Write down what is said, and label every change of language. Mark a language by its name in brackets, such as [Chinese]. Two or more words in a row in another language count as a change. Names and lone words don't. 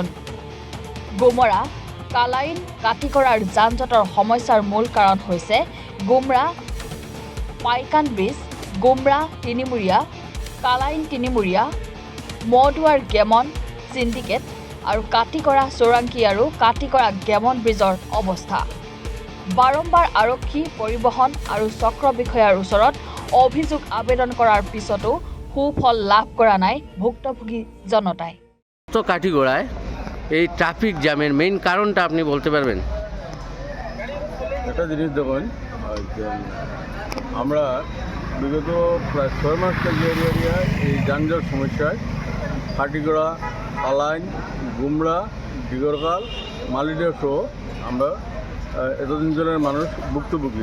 [Assamese] গুমৰা, কালাইন, কাটিকৰাৰ যান-জঁটৰ সমস্যাৰ মূল কাৰণ হৈছে গুমৰা পাইকান ব্ৰিজ, গুমৰা তিনিমুৰীয়া, কালাইন তিনিমুৰীয়া, মদুৱাৰ গেমন চিণ্ডিকেট আৰু কাটিকৰা চৌৰাংকী আৰু কাটিকৰা গেমন ব্ৰিজৰ অৱস্থা। বাৰম্বাৰ আৰক্ষী, পৰিবহণ আৰু চক্ৰ বিষয়াৰ ওচৰত অভিযোগ আবেদন কৰাৰ পিছতো সুফল লাভ কৰা নাই ভুক্তভোগী জনতাই। [Bangla] কাটিগড়ায় এই ট্রাফিক জ্যামের মেইন কারণটা আপনি বলতে পারবেন? একটা জিনিস দেখুন, আমরা বিগত প্রায় 6 মাস থেকে এই যানজট সমস্যায় কাটিগড়া, কালাইন, গুমরা, ডিগরগাল, মালিডা সহ আমরা এতদিন জনের মানুষ ভুক্তভোগী।